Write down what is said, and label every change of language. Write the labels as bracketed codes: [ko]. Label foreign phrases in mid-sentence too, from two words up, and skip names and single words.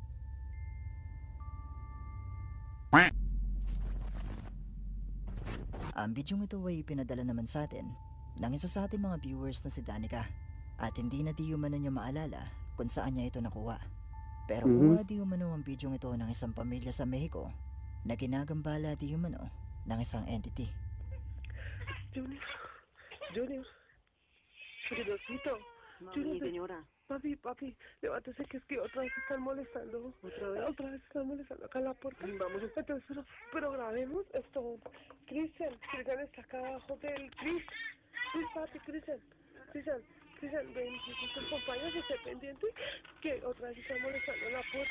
[tl] Ang bidyong ito ay pinadala naman sa atin ng isa sa ating mga viewers na si Danica at hindi na di umano niya maalala kung saan niya ito nakuha. Pero kuha di umano ang bidyong ito ng isang pamilya sa Mexico na ginagambala di umano ng isang entity. [es] Junior, Junior, Juniorcito, Mami, señora. papi, levántese que es que otra vez están molestando. ¿Otra vez están molestando acá en la puerta? Vamos. Entonces, pero grabemos esto. Cristian está acá abajo del Cris, papi, Cristian, ven, si tus compañeros estén pendientes, que otra vez están molestando en la puerta.